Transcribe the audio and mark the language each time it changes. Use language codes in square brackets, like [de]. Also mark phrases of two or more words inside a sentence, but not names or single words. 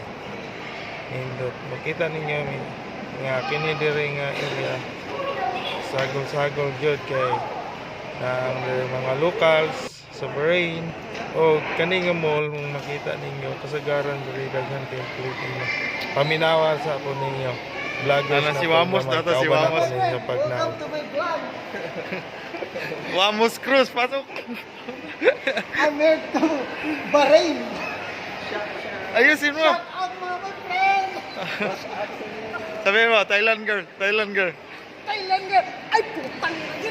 [ceb] Nindot makita ninyo nga kini diri nga area sagol-sagol gyud kay ang mga locals sa Bahrain o kani nga mall mong makita ninyo kasagaran diri daghan kay Pilipino. Paminawa sa po ninyo vloggers na si Wamos na to, si Wamos. Wamos Cruz, pasok. [en] I'm here to Bahrain. [tl] Ayusin mo. [en] Shout out [tl] mga friend. Sabi mo, [en] Thailand girl, Thailand girl. Thailand girl. [tl] Ay putang na yun.